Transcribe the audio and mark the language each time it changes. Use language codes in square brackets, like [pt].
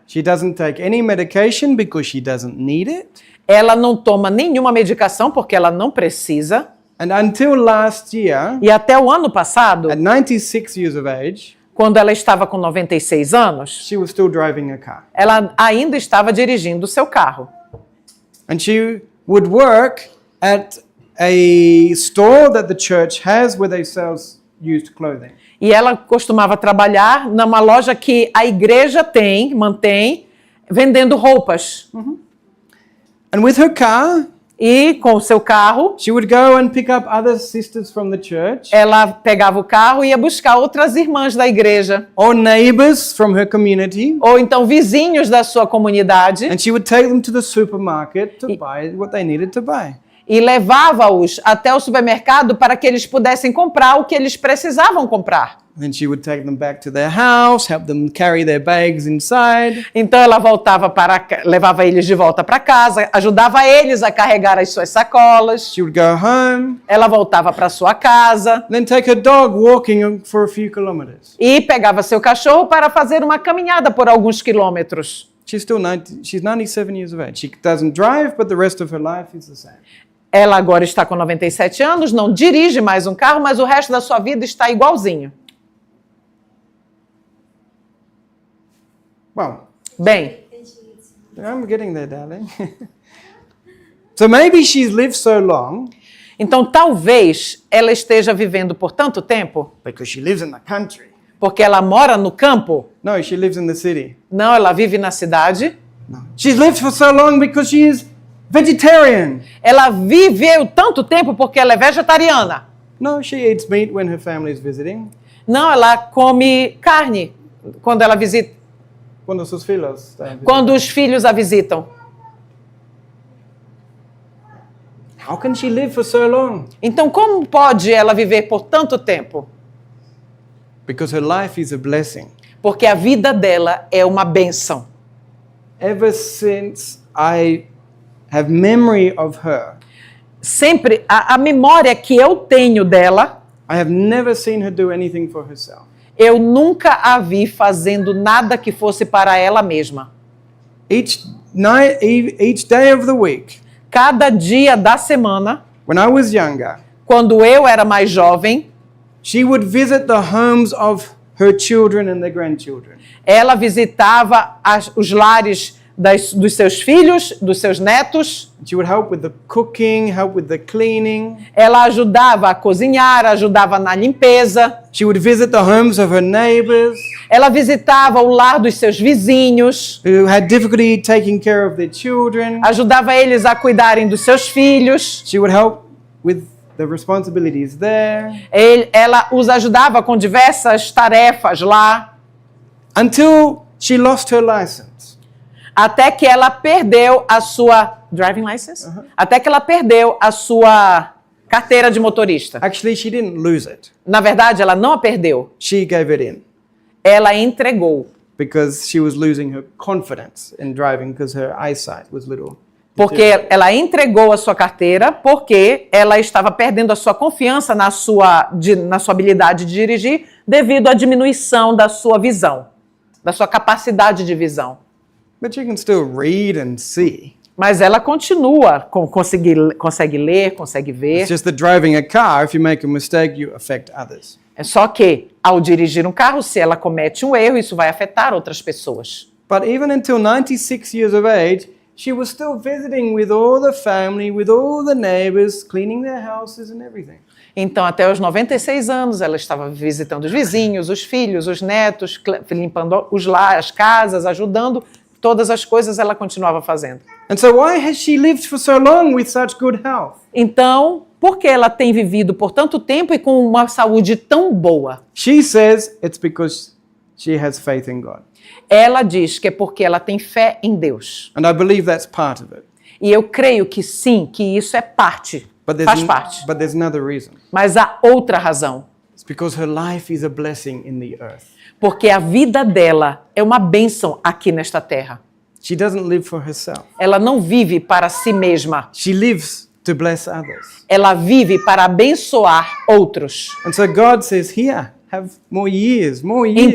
[en] She doesn't take any medication because she doesn't need it. [pt] Ela não toma nenhuma medicação porque ela não precisa. [en] And until last year, [pt] E até o ano passado, [en] at 96 years of age, [pt] quando ela estava com 96 anos, [en] she was still driving a car. [pt] ela ainda estava dirigindo o seu carro. [en] And she would work at a store that the church has where they sell used clothing. [pt] E ela costumava trabalhar numa loja que a igreja mantém, vendendo roupas. [en] And with her car, [pt] E com o seu carro, [en] she would go and pick up other sisters from the church [pt] ela pegava o carro e ia buscar outras irmãs da igreja. [en] or neighbors from her community. [pt] Ou então vizinhos da sua comunidade. [en] And she would take them to the supermarket to buy what they needed to buy. [pt] E levava-os até o supermercado para que eles pudessem comprar o que eles precisavam comprar. [en] Then she would take them back to their house, help them carry their bags inside. [pt] Então ela levava eles de volta para casa, ajudava eles a carregar as suas sacolas. [en] She would go home, [pt] Ela voltava para sua casa [en] then take her dog walking for a few kilometers. [pt] e pegava seu cachorro para fazer uma caminhada por alguns quilômetros. [en] She's 97 years of age. She doesn't drive, but the rest of her life is the same. [pt] Ela agora está com 97 anos, não dirige mais um carro, mas o resto da sua vida está igualzinho. [en] Well, [pt] Bem, [en] I'm getting there, darling. So maybe she's lived so long [pt] então talvez ela esteja vivendo por tanto tempo, [en] because she lives in the country. [pt] porque ela mora no campo. [en] No, she lives in the city. [pt] Não, ela vive na cidade. [en] No. She's lived for so long because she is vegetarian. [pt] Ela viveu tanto tempo porque ela é vegetariana. [en] No, she eats meat when her family is visiting. [pt] Não, ela come carne quando ela visita, Quando sus filhos estão visitando. quando os filhos a visitam. [en] How can she live for so long? [pt] Então, como pode ela viver por tanto tempo? [en] Because her life is a blessing. [pt] Porque a vida dela é uma bênção. [en] Ever since I have memory of her, [pt] Sempre a memória que eu tenho dela, [en] I have never seen her do anything for herself. [pt] eu nunca a vi fazendo nada que fosse para ela mesma. [en] Each day of the week, [pt] Cada dia da semana, [en] when I was younger, [pt] quando eu era mais jovem, [en] she would visit the homes of her children and their grandchildren. [pt] ela visitava os lares dos seus filhos, dos seus netos. [en] She would help with the cooking, help with the cleaning. [pt] Ela ajudava a cozinhar, ajudava na limpeza. [en] She would visit the homes of her neighbors [pt] Ela visitava o lar dos seus vizinhos, [en] who had difficulty taking care of their children. [pt] ajudava eles a cuidarem dos seus filhos. [en] She would help with the responsibilities there. [pt] Ela os ajudava com diversas tarefas lá, [en] Until she lost her license. [pt] até que ela perdeu a sua [en] driving license, [pt] até que ela perdeu a sua carteira de motorista. [en] Actually, she didn't lose it. [pt] Na verdade, ela não a perdeu, [en] She gave it in [pt] ela entregou, [en] because she was losing her confidence in driving because her eyesight was little. [pt] porque ela entregou a sua carteira porque ela estava perdendo a sua confiança na sua habilidade de dirigir devido à diminuição da sua visão, da sua capacidade de visão. [en] But you can still read and see. [pt] Mas ela continua, consegue ler, consegue ver. [en] It's just that driving a car, if you make a mistake, you affect others. [pt] É só que, ao dirigir um carro, se ela comete um erro, isso vai afetar outras pessoas. [en] But even until 96 years of age, she was still visiting with all the family, with all the neighbors, cleaning their houses and everything. [pt] Então, até os 96 anos, ela estava visitando os vizinhos, os filhos, os netos, limpando as casas, ajudando. Todas as coisas ela continuava fazendo. [en] And so why has she lived for so long with such good health? [pt] Então, por que ela tem vivido por tanto tempo e com uma saúde tão boa? [en] She says it's because she has faith in God. [pt] Ela diz que é porque ela tem fé em Deus. [en] And I believe that's part of it. [pt] E eu creio que sim, que isso é parte, faz parte. [en] But there's another reason. [pt] Mas há outra razão. [en] It's because her life is a blessing in the earth. [pt] Porque a vida dela é uma bênção aqui nesta terra. [en] She doesn't live for herself. [pt] Ela não vive para si mesma. [en] She lives to bless others. [pt] Ela vive para abençoar outros. [en] And so God says, here, have more years, more years,